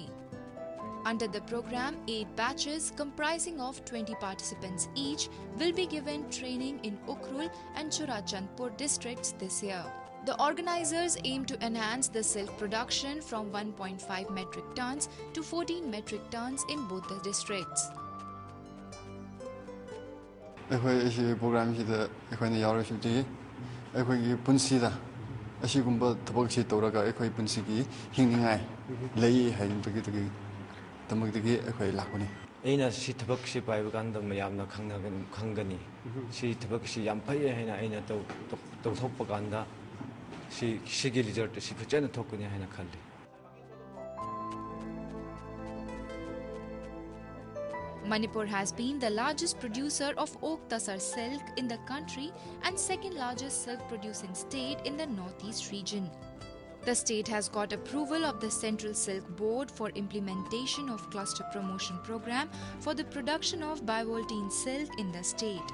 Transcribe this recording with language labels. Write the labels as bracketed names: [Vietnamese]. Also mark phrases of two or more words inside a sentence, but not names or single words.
[English] Under the program, 8 batches comprising of 20 participants each will be given training in Ukhrul and Churachandpur districts this year. The organizers aim to enhance the silk production from 1.5 metric tons to 14 metric tons in both the districts. [Manipuri] ꯑꯩꯅ ꯁꯤ ꯊꯕꯛꯁꯤ ꯄꯥꯏꯕ ꯀꯥꯟꯗ ꯃꯌꯥꯝꯅ ꯈꯪꯒꯅꯤ ꯁꯤ ꯊꯕꯛꯁꯤ ꯌꯥꯝ ꯐꯩ ꯍꯥꯏꯅ ꯑꯩꯅ ꯇꯧꯊꯣꯛꯄ ꯀꯥꯟꯗ ꯁꯤꯒꯤ ꯔꯤꯖꯜꯠ ꯁꯤ ꯐꯖꯅ ꯊꯣꯛꯀꯅꯤ ꯍꯥꯏꯅ ꯈꯜꯂꯤ. [English] Manipur has been the largest producer of oak tasar silk in the country and second largest silk producing state in the Northeast region. The state has got approval of the Central Silk Board for implementation of cluster promotion program for the production of bivoltine silk in the state.